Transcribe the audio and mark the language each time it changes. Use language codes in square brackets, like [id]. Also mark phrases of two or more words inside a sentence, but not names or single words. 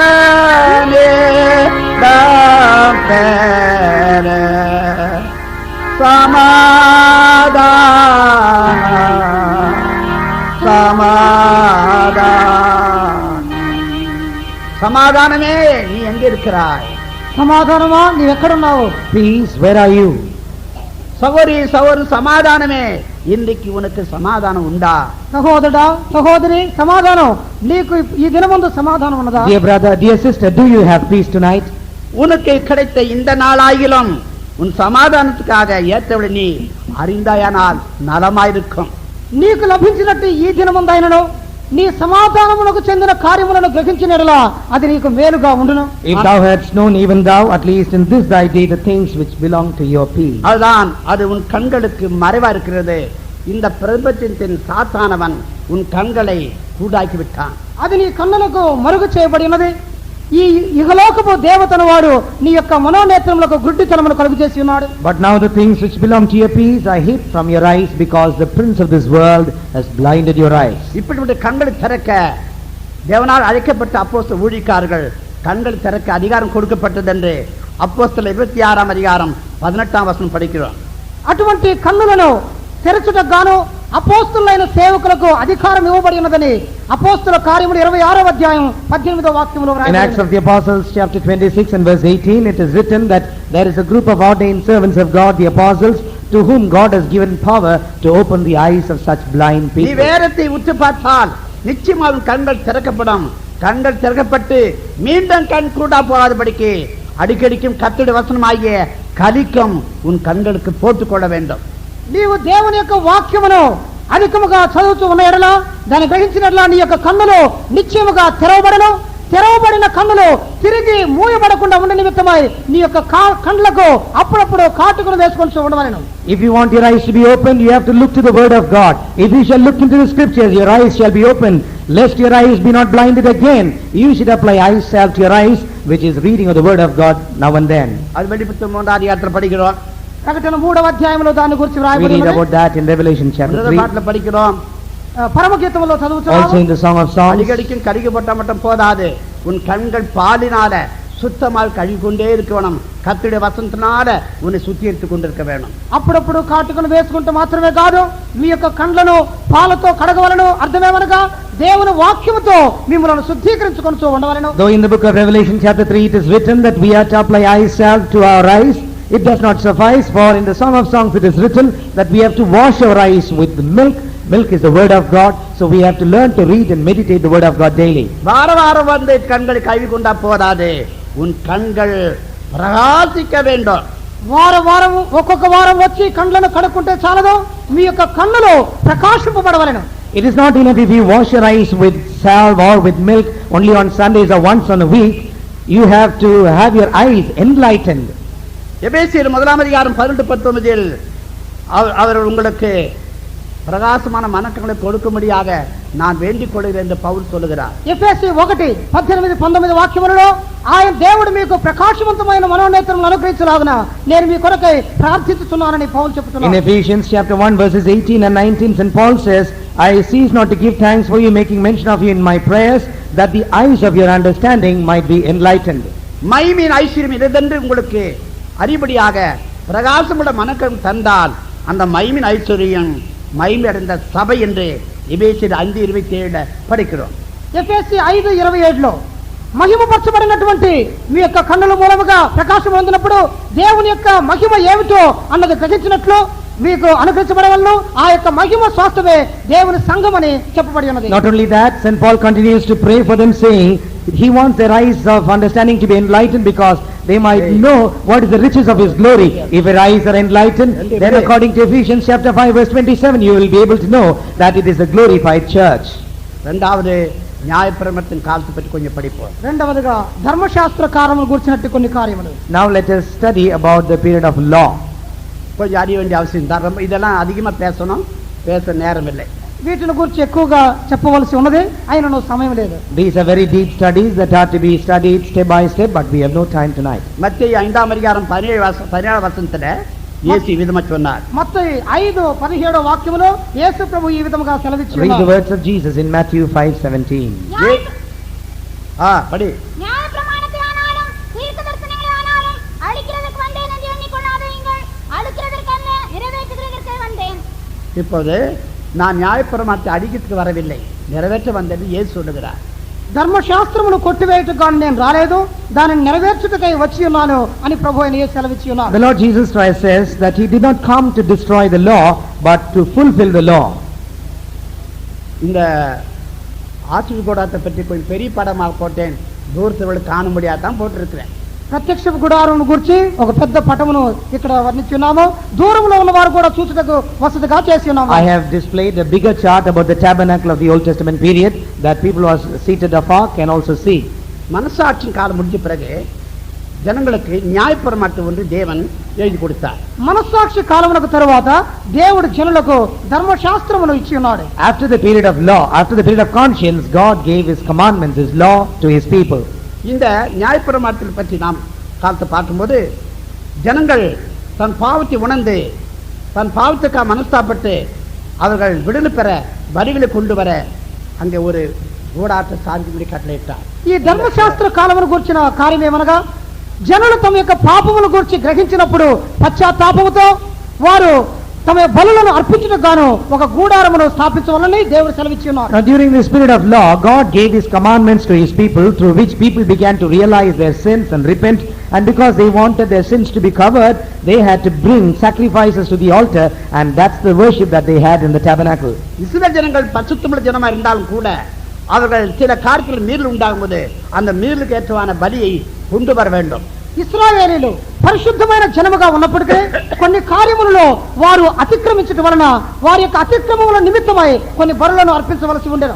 [ta] நேரம் பெற சமாதான சமாதான. சமாதானமே நீ எங்க இருக்கிறாய்? [te] సమాధానమా నీ ఎక్కడున్నావు? [en] Peace, where are you? [ta] சகோதரி சகோதரி சமாதானமே இன்றைக்கு உனக்கு சமாதானம் உண்டா? [te] సహోదరుడా సహోదరి సమాధానం నీకు ఈ దినమందు సమాధానం ఉన్నదా? [en] Dear brother, dear sister, do you have peace tonight? [ta] உனக்கு கிடைத்த இந்த நாளாகிலும் உன் சமாதானத்துக்காக ஏற்றவளை நீ அறிந்தாயானால் நலமாயிருக்கும். [te] నీకు లభించినట్టు ఈ దినమందైనను నీ సమాధానమునకు చెందిన కార్యములను గ్రహించినట్లా అది నీకు మేలుగా ఉండును. [en] If thou hadst known, even thou, at least in this thy day, the things which belong to your peace. [ta] அதுதான் அது உன் கண்களுக்கு மறைவா இருக்கிறது. இந்த பிரபஞ்சத்தின் சாத்தானவன் உன் கண்களை கூடாக்கி விட்டான். [te] అది నీ కన్నులకు మరుగు చేయబడినది. ఈ ఇహలోకపు దేవతను వాడు నీ యొక్క మనోనేత్రములకు గుడ్డితనమును కలుగు చేసి ఉన్నాడు. [en] But now the things which belong to your peace are hid from your eyes, because the prince of this world has blinded your eyes. [ta] இப்படிப்பட்ட கண்களை திறக்க தேவனால் அழைக்கப்பட்ட அப்போஸ்தல ஊழியக்காரர்கள் கண்கள் திறக்க அதிகாரம் கொடுக்கப்பட்டது என்று அப்போஸ்தலர் 26 அதிகாரம் 18 வசனம் படிக்கிறோம். [te] అటువంటి కన్నులను తెరచుటకు గాను అపోస్తలులైన సేవకులకు అధికారం ఇవ్వబడినదని అపోస్తల కార్యములు 26వ అధ్యాయం 18వ వాక్యములో [en] In [te] వ్రాయబడింది. [en] Acts of the Apostles chapter 26 and verse 18, it is written that there is a group of ordained servants of God, the apostles, to whom God has given power to open the eyes of such blind [ta] நீ [en] people. [ta] வேதத்தை உற்று பார்த்தால் நிச்சயமாக கண்கள் திறக்கப்படும். கண்கள் திறக்கப்பட்டு மீண்டும் கண் கூடா போகாதபடிக்கு அடிக்கடிக்கும் கர்த்தருடைய வசனமாகிய கலிக்கும் உன் கண்களுக்கு போட்டுக்கொள்ள வேண்டும். [te] నీవు దేవుని యొక్క వాక్యమును అధికముగా చదువుతూ ఉన్న ఎడల దాన్ని గ్రహించినట్లా నీ యొక్క కన్నులు నిశ్చయముగా తెరవబడను. తెరవబడిన కన్నులు తిరిగి మూయబడకుండా ఉండే నిమిత్తమై నీ యొక్క కండ్లకు అప్పుడప్పుడు కాటుకును వేసుకొని ఉండవలెను. [en] If you want your eyes to be opened, you have to look to the word of God. If you shall look into the scriptures, your eyes shall be opened, lest your eyes be not blinded again. You should apply eye salve to your eyes, which is reading of the word of God now and then. [ta] அது வெளிப்படுத்தும் 3 அதிகாரத்தில் படிக்கிறோம். [te] ప్రకటన 3వ అధ్యాయంలో దాని గురించి [en] We read [te] వ్రాయబడింది. [en] about that in Revelation chapter 3. [ta] பாட்டில் படிக்கிறோம். [te] పరమగీతములో [en] Also [te] చదువుతున్నాము. [en] in the Song of Songs. [ta] அடிக்கடிக்கும் கழுகப்பட்ட மட்டும் போதாது, உன் கண்கள் பாலினால சுத்தமாக கழுவிக்கொண்டே இருக்க வேணும். கர்த்தருடைய வசனத்தினால உன்னை சுத்திகரித்துக் கொண்டிருக்க வேணும். [te] అప్పుడప్పుడు కాటుకును వేసుకుంటూ మాత్రమే కాదు, మీ యొక్క కండ్లను పాలతో కడగవలను. అర్థమేమనగా దేవుని వాక్యముతో మిమ్మల్ని శుద్ధీకరించుకొని ఉండవలను. [en] Though in the book of Revelation chapter 3 it is written that we are to apply eye salve to our eyes, it does not suffice, for in the Song of Songs it is written that we have to wash our eyes with milk. Milk is the word of God, so we have to learn to read and meditate the word of God daily. [ta] வார வாரம் வந்து கண்களை கழுவி கொண்டா போதாது, உன் கண்கள் பிரகாசிக்க வேண்டும். [te] వారం ఒక్కొక్క వారం వచ్చి కండ్లను కడుక్కుంటే చాలదు, మీ యొక్క కన్నులు ప్రకాశింపబడవలెను. [en] It is not enough if you wash your eyes with salve or with milk only on Sundays or once on a week. You have to have your eyes enlightened. [ta] எபேசியர் 1:18-19 அவர் உங்களுக்கு பிரகாசமான மனக்கங்களை கொடுக்கும்படியாக நான் வேண்டிக் கொள்கிறேன் என்று పౌలు சொல்லுகிறார். [te] ఎఫెసీ 1:18-19 వాక్యములలో ఆయన దేవుడు మీకు ప్రకాశవంతమైన మనోనేత్రములను అనుగ్రహించులాగున నేను మీ కొరకై ప్రార్థిస్తున్నానని పౌలు చెప్తున్నాడు. [en] In Ephesians chapter 1 verses 18 and 19, St. Paul says, I cease not to give thanks for you, making mention of you in my prayers, that the eyes of your understanding might be enlightened. [ta] மகிமையின் ஐஸ்வர்யம் இதென்று உங்களுக்கு அறிபடியாக பிரகாசமுள்ள மனக்கண் தந்தால் அந்த மகிமையின் ஐஸ்வர்யம் மகிமை அடைந்த சபை என்று எபேசியர் 5:27 படிக்கிறோம். [te] ఎఫెసీ 5:27లో మహిమపరచబడినటువంటి మీ యొక్క కన్నుల మూలముగా ప్రకాశం పొందినప్పుడు దేవుని యొక్క మహిమ ఏమిటో అన్నది గ్రహించినట్లు మీకు అనుగ్రహించబడవలను ఆ యొక్క మహిమ స్వాస్థ్యమే దేవుని సంఘమని చెప్పబడి ఉన్నది. [en] Not only that, St. Paul continues to pray for them, saying he wants their eyes of understanding to be enlightened because they might know what is the riches of his glory. If your eyes are enlightened, then according to Ephesians chapter 5 verse 27, you will be able to know that it is a glorified church. [ta] இரண்டாவது న్యాయప్రమాణத்தின் காலத்தை பற்றி கொஞ்சம் படிப்போம். [te] రెండవదిగా ధర్మశాస్త్ర కాలమును గురించినట్టు కొన్ని కార్యములు. [en] Now let us study about the period of law. [ta] கொஞ்சம் அறிய வேண்டிய அவசியம் தான். இதெல்லாம் அதிகமா பேசணும், பேச நேரம் இல்லை. [te] వీటిని గురించి ఎక్కువగా చెప్పవలసి ఉన్నది, అయినను సమయం లేదు. [en] These are very deep studies that are to be studied step by step, but we have no time tonight. [ta] மத்தேயு 5:17 வசனத்துல இயேசு விதமா சொன்னார். [te] మత్తయి 5:17 వాక్యములో యేసు ప్రభు ఈ విధముగా సెలవిచ్చారు. [en] Read the words of Jesus in Matthew 5:17. [ta] படி. நியாயப்பிரமாணத்திலானாலும் தீர்க்கதரிசனங்களானாலும் அழிக்கிறதற்கு வந்தேன் என்று எண்ணிக்கொள்ளாதீர்கள், அழிக்கிறதற்கல்ல நிறைவேற்றுகிறதற்கே வந்தேன். இப்போது நான் న్యాయప్రమాణத்தை అడిగిற்கு வரவில்லை, நிறைவேற்ற வந்தேன் இயேசு சொல்லுகிறார். [te] ధర్మశాస్త్రమును కొట్టివేయటకు గాని నేను రాలేదు, దానిని నెరవేర్చుటకై వచ్చి ఉన్నాను అని ప్రభువు ఆయన యేసు సెలవిచ్చి ఉన్నారు. [en] The Lord Jesus Christ says that he did not come to destroy the law but to fulfill the law. [ta] இந்த ஆசீர்வாத கூடாரத்தை பற்றி கொஞ்சம் பெரிய படமாக போட்டேன், தூரத்தில் காணும்படியாக தான் போட்டிருக்கிறேன். [te] ప్రత్యక్ష గుడారమును గురించి ఒక పెద్ద పటమును ఇక్కడ వర్ణించున్నాము, దూరంలో ఉన్న వారు కూడా చూచుటకు వసతిగా చేసి ఉన్నాము. [en] I have displayed a bigger chart about the tabernacle of the Old Testament period that people who are seated afar can also see. [ta] மனசாட்சியின் காலம் முடிஞ்ச பிறகு ஜனங்களுக்கு న్యాయప్రమాణத்தை ஒன்று தேவன் எழுதி கொடுத்தார். [te] మనస్సాక్షి కాలమునకు తరువాత దేవుడు జనులకు ధర్మశాస్త్రమును ఇచ్చి ఉన్నాడు. [en] After the period of law, after the period of conscience, God gave his commandments, his law to his people. [ta] இந்த న్యాయప్రమాణத்தை பற்றி நாம் காலத்தை பார்க்கும்போது ஜனங்கள் தன் பாவத்தை உணர்ந்து தன் பாவத்துக்காக மனஸ்தாப்பட்டு அவர்கள் விடுதலை பெற வரிகளை கொண்டு வர அங்கே ஒரு கூடாரத்தை சாதிக்கும்படி கட்டளையிட்டார். [te] ఈ ధర్మశాస్త్ర కాలమును గురించిన కార్యం ఏమనగా జనులు తమ యొక్క పాపముల గురించి గ్రహించినప్పుడు పశ్చాత్తాపముతో వారు తమ బలులను అర్పించుటకు గాను ఒక గూడారమును స్థాపించవాలని దేవుడు సెలవిచ్చి ఉన్నారు. [en] Now during this period of law, God gave his commandments to his people, through which people began to realize their sins and repent, and because they wanted their sins to be covered, they had to bring sacrifices to the altar, and that's the worship that they had in the tabernacle. [ta] இஸ்ரவேல் ஜனங்கள் பரிசுத்தமுள்ள ஜனமா இருந்தாலும் கூட அவர்கள் சில காரியத்தில் மீறல் உண்டாகும் போது அந்த மீறலுக்கு ஏற்றவான பலியை கொண்டு வர வேண்டும். [te] ఇశ్రాయేలీయులు పరిశుద్ధమైన జనముగా ఉన్నప్పటికీ కొన్ని కార్యములలో వారు అతిక్రమించడం వలన వారి యొక్క అతిక్రమముల నిమిత్తమై కొన్ని బలులను అర్పించవలసి ఉండెను.